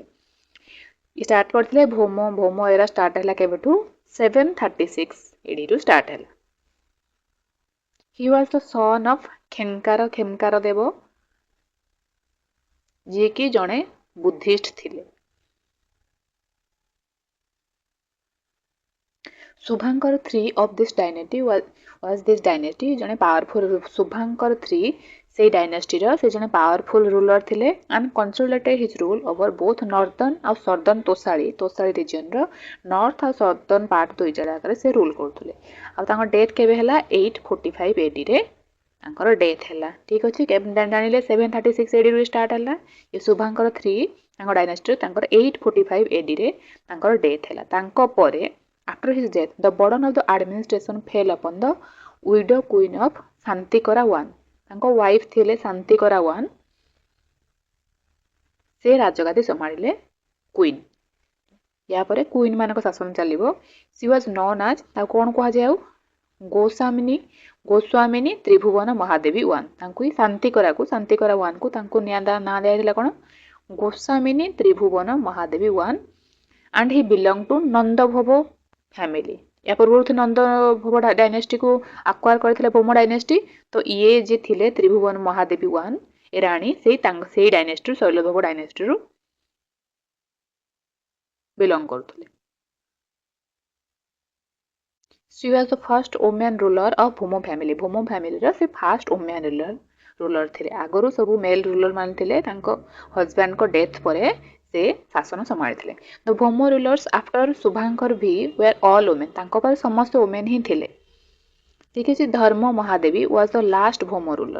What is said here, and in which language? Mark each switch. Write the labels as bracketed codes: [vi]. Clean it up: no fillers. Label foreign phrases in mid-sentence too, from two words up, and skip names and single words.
[or] ଷ୍ଟାର୍ଟ କରିଥିଲେ ଭୌମ ଏରା ଷ୍ଟାର୍ଟ ହେଲା କେବେଠୁ, 736 AD ରୁ ଷ୍ଟାର୍ଟ ହେଲା। [en] He was the son of ଖେମକାର ଦେବ, [or] ଯିଏକି ଜଣେ ବୁଦ୍ଧିଷ୍ଟ ଥିଲେ। ଶୁଭାଙ୍କର III [en] of this dynasty was this dynasty [or] ଜଣେ ପାୱାରଫୁଲ ଶୁଭାଙ୍କର III ସେଇ ଡାଇନାଷ୍ଟିର ସେ ଜଣେ [en] powerful ruler [or] ଥିଲେ, [en] and consolidated his rule over both northern [or] ଆଉ [en] southern ତୋଷାଳୀ region [or] ନର୍ଥ ଆଉ [en] southern part [or] ଦୁଇ ଜାଗାରେ ସେ ରୁଲ କରୁଥିଲେ। ଆଉ ତାଙ୍କ ଡେଥ୍ କେବେ ହେଲା, 845 AD ରେ ତାଙ୍କର ଡେଥ୍ ହେଲା। ଠିକ ଅଛି, ଜାଣିଲେ 736 AD ରୁ ଷ୍ଟାର୍ଟ ହେଲା। ଏ ଶୁଭାଙ୍କର III ତାଙ୍କ ଡାଇନାଷ୍ଟିର ତାଙ୍କର 845 AD ରେ ତାଙ୍କର ଡେଥ୍ ହେଲା। ତାଙ୍କ ପରେ [en] after his death the burden of the administration fell upon the widow queen of ଶାନ୍ତିକରା I। [or] ତାଙ୍କ ୱାଇଫ ଥିଲେ ଶାନ୍ତିକରା I, ସେ ରାଜଗାଦି ସମ୍ଭାଳିଲେ କୁଇନ୍। ୟା ପରେ କୁଇନ୍ ମାନଙ୍କ ଶାସନ ଚାଲିବ। [en] She was known as, [or] ତାକୁ କଣ କୁହାଯାଏ ଆଉ, ଗୋସ୍ୱାମିନୀ ତ୍ରିଭୁବନ ମହାଦେବୀ I। ତାଙ୍କୁ ହିଁ ଶାନ୍ତିକରା I କୁ ତାଙ୍କୁ ନାଁ ଦିଆଯାଇଥିଲା କଣ, ଗୋସ୍ୱାମିନୀ ତ୍ରିଭୁବନ ମହାଦେବୀ I। [en] And he belong to ନନ୍ଦଭୋବ family। [or] ୟା ପୂର୍ବରୁ ନନ୍ଦଭୋବ ଡାଇନାଷ୍ଟିକୁ ଆକ୍ୱାର କରିଥିଲେ ଭୌମ ଡାଇନାଷ୍ଟି। ତ ଇଏ ଯିଏ ଥିଲେ ତ୍ରିଭୁବନ ମହାଦେବୀ I ଏ ରାଣୀ ସେଇ ଡାଇନାଷ୍ଟିରୁ ଶୈଲଭୋଗ ଡାଇନାଷ୍ଟିରୁ ବିଲଙ୍ଗ କରୁଥିଲେ। [en] She was the first woman ruler of ଭୌମ ଫ୍ୟାମିଲି। [or] ଭୌମ ଫ୍ୟାମିଲିର ସେ [en] first woman ruler [or] ଥିଲେ। ଆଗରୁ ସବୁ [en] male ruler [or] ମାନେ ଥିଲେ, ତାଙ୍କ ହଜବାଣ୍ଡଙ୍କ ଡେଥ୍ ପରେ ସେ ଶାସନ ସମ୍ଭାଳିଥିଲେ। [en] The ଭୌମ rulers after ଶୁଭାଙ୍କର V were all women। [or] ତାଙ୍କ ପରେ ସମସ୍ତେ ଓମେନ୍ ହିଁ ଥିଲେ। ଠିକ ଅଛି, [en] ଧର୍ମ ମହାଦେବୀ was the last ଭୌମ ruler।